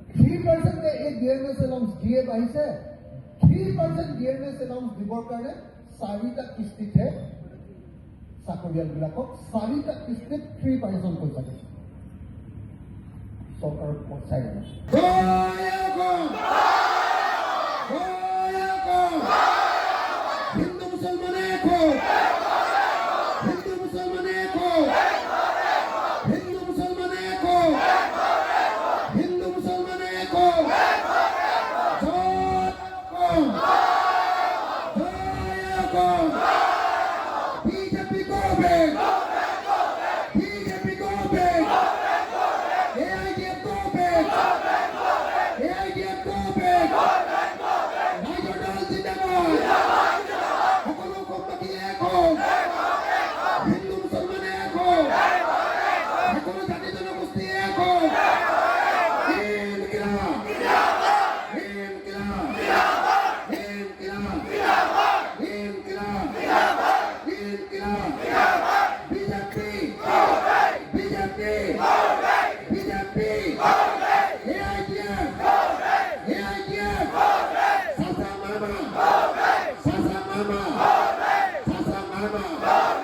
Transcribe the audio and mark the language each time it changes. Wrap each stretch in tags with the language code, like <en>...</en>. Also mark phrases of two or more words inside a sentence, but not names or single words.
<as>3% এই ডিএনএছ এলাউন্স ডিএ বাঢ়িছে, 3% ডিএনএছ এলাউন্স দিবৰ কাৰণে 4টা কিস্তিতহে চাকৰিয়ালবিলাকক 4টা কিস্তিত 3% পইচা দিছে। চৰকাৰৰ পইচাই নাই। হিন্দু মুসলমানে এক হো, হিন্দু মুসলমানে এক হো, হিন্দু মুসলমানে এক হো, হিন্দু মুসলমানে এক হো।</as> <bn>বিজেপি করবে, বিজেপি করবে, এআইডিএফ করবে, এআইডিএফ করবে, রাজ্য দল জিন্দাবাদ।</bn> <as>সকলো কমবাকি এক হোক, হিন্দু মুসলমান এক হোক, সকলো জাতি জনগোষ্ঠী এক হোক। ইনকিলাব, ইনকিলাব, ইনকিলাব, ইনকিলাব, ইনকিলাব। বিজেপি, বিজেপি, বিজেপি, এআইডিএফ, এআইডিএফ, সাসা মামা, সাসা মামা, সাসা মামা।</as>